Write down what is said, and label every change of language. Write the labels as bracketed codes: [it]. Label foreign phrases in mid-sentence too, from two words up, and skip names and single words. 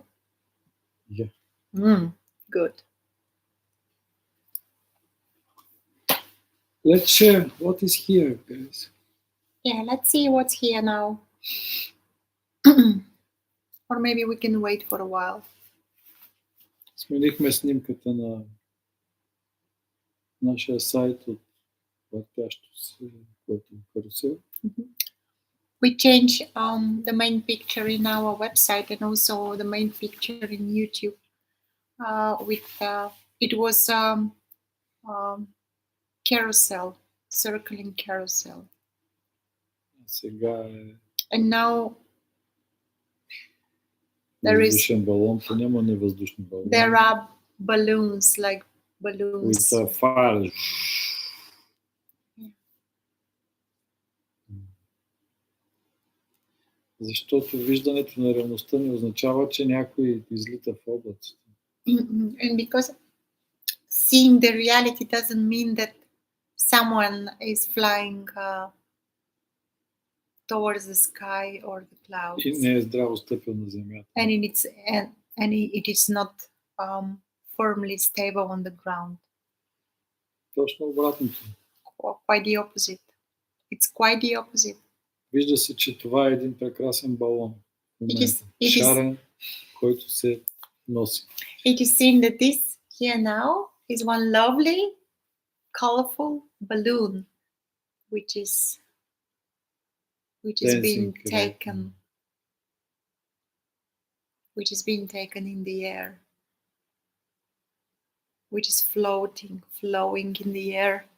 [en] Yeah. Good. Let's share what is here, guys. Yeah, let's see what's here now. Or maybe we can wait for a while. [bg] Сменихме снимката на нашия сайт от въртящо се, който е карусел. [en] We change the main picture in our website and also the main picture in YouTube. It was carousel, circling carousel. [bg] Сега е [en] And now [bg] въздушен балон, то няма невъздушни балони. [en] there are balloons, like balloons. With fire. [bg] Защото виждането на реалността не означава, че някой излита в облаците. [en] And because seeing the reality doesn't mean that someone is flying towards the sky or the clouds. [bg] И не е здраво стъпил на земята. [en] And it is not firmly stable on the ground. [bg] Точно обратното. [en] Quite the opposite. It's quite the opposite. [bg] Вижда се, че това е един прекрасен балон. Шарен, който се носи. [en] It is seen that this here now is one lovely, colorful balloon, which is being taken in the air, which is flowing in the air.